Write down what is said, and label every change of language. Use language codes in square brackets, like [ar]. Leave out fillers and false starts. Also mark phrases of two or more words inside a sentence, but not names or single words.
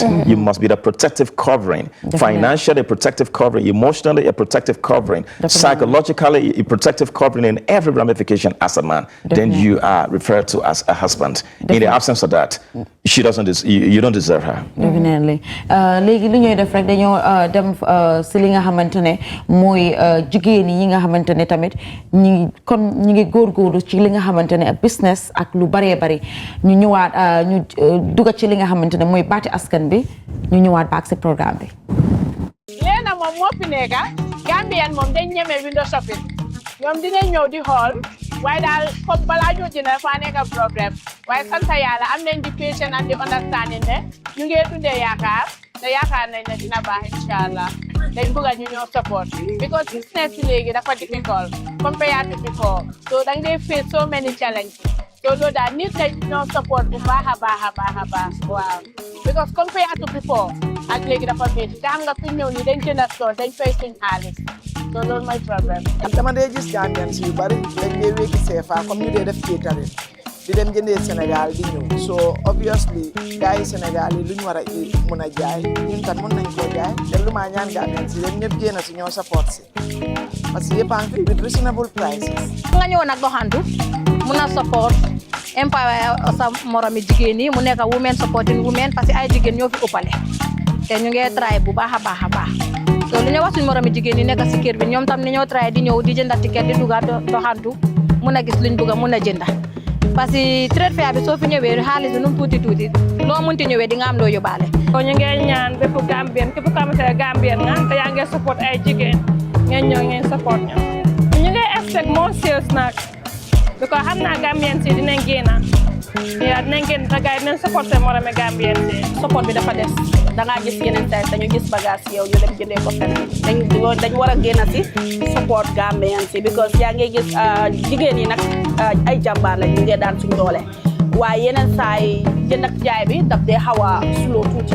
[en] You must be the protective covering, financially a protective covering, emotionally a protective covering, psychologically a protective covering in every ramification as a man. Then you are referred to as a husband. In the absence of that, you don't deserve her. Definitely. [wo] Léegi li ñuy def rek dañoo dem si li nga xamante ne mooy jigéen yi nga xamante ne tamit ñi ngi góorgóorlu ci li nga xamante ne business ak lu baree bari ñu ñëwaat ñu dugg ci li nga xamante ne mooy baati askan bi ñu ñëwaat baak si programme bi. Leena moom moo fi nekka Gambian moom dañ ñeme [en] window shopping [wo] ñoom dinañ ñëw di xool waaye daal comme balaa ñoo jënd dafa nekk problème waaye sant yàlla am nañ di [en] patience and [wo] di understanding ne ñu ngi dundee yaakaar te yaakaar nañ ne dina baax inshallah dañ bëgg ñu ñoo support because business léegi dafa difficult [en] compared to before [wo] so dang [en] they face so many challenges [wo] so loolu daal nit nañ ñoo support bu baax a baax waaw because [en] compared to before [wo] ak léegi dafa métti te xam nga fi ñëw nii dañ jënd store dañ fay suñ xaalis so loolu mooy problème. dama dee gis Gambian si yu bari dañ dee wékki CFA comme ñu dee def catering di dem jëndee Sénégal di ñëw so obviously gars yi Sénégal yi lu ñu war a mun a jaay ñun tam mun nañ koo jaay te lu maa ñaan Gambian si leen ñëpp génn si ñoo support si [fr] parce que [wo] yëpp a ngi fi [en] with reasonable prices. [wo] nga ñëw nag doxantu mun a support empower sa moromi jigéen yi mu nekk [en] women supporting women [fr] parce que [wo] ay jigéen ñoo fi ëppale te ñu ngi try bu baax a baax so lu ñu wax suñu moromi jigéen yi nekk si kër bi ñoom tam ni ñoo try di ñëw di jënda ticket di duga doxantu mun a gis luñ bëgg mun a jënda parce que [en] trade fair [wo] bi soo fi ñëwee xaalis bi nu mu tuuti loo munti ñëwee di nga am loo yóbbaale. kon ñu ngi ñaan bépp Gambien képp ku xamante ne Gambien nga te yaa ngi support ay jigéen ngeen ñëw ngeen support ñoom ñu ngi [en] expect more sales [wo] nag because xam naa Gambien si dinañ génn dinañ génn te gars yi dinañ support seen moromi Gambien si support bi dafa des da ngaa gis yeneen tay dañu gis bagage yow ñu dem jëndee ko feneen dañ war a génn si support Gambien si because yaa ngi gis jigéen yi nag ay jàmbaar la ñu ngi daan suñ doole waaye yeneen saa yi jënd ak jaay bi daf dee xaw a slow tuuti